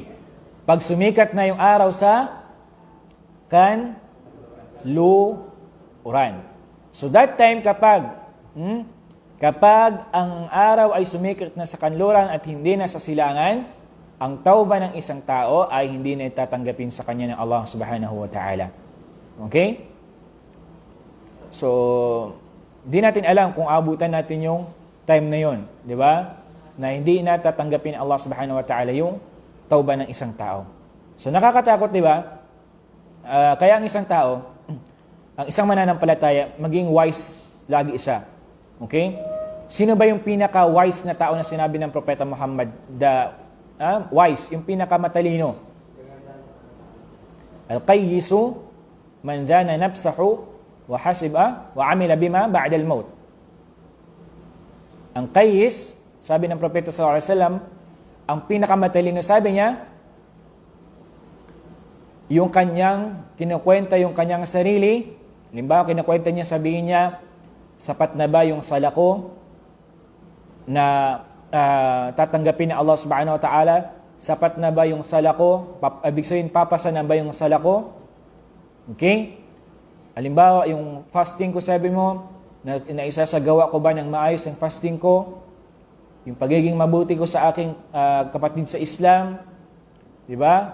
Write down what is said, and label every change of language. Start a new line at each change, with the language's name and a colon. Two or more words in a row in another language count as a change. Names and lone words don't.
Filipino: Pag sumikat na yung araw sa kanluran.
English: So that time
Filipino: kapag ang araw ay sumikat na sa kanluran at hindi na sa silangan, ang tauba ng isang tao ay hindi na itatanggapin sa kanya ng Allah
Arabic: سبحانه وتعالى.
Filipino: Okay? So, di natin alam kung abutan natin yung time na yon, di ba? Na hindi na tatanggapin Allah
Arabic: سبحانه وتعالى
Filipino: yung tauba ng isang tao. So nakakatakot, di ba? Kaya ang isang tao, ang isang mananampalataya, maging wise lagi isa. Okay? Sino ba yung pinaka-wise na tao na sinabi ng Propeta Muhammad? Wise, yung pinaka-matalino.
Arabic: الكيس من دان نفسه وحاسب وعمل بما بعد الموت.
Filipino: Ang qayyis, sabi ng Propeta
Arabic: صلى الله عليه وسلم,
Filipino: ang pinakamatalino, sabi niya, yung kanyang kinukwenta yung kanyang sarili. Halimbawa, kinukwenta niya, sabihin niya, sapat na ba yung sala ko na tatanggapin ng Allah
Arabic: سبحانه وتعالى?
Filipino: Sapat na ba yung sala ko? Ibig sabihin, papasa na ba yung sala ko? Okay? Halimbawa, yung fasting ko, sabi mo, na isasagawa ko ba ng maayos ang fasting ko? Yung pagiging mabuti ko sa aking kapatid sa Islam, di ba?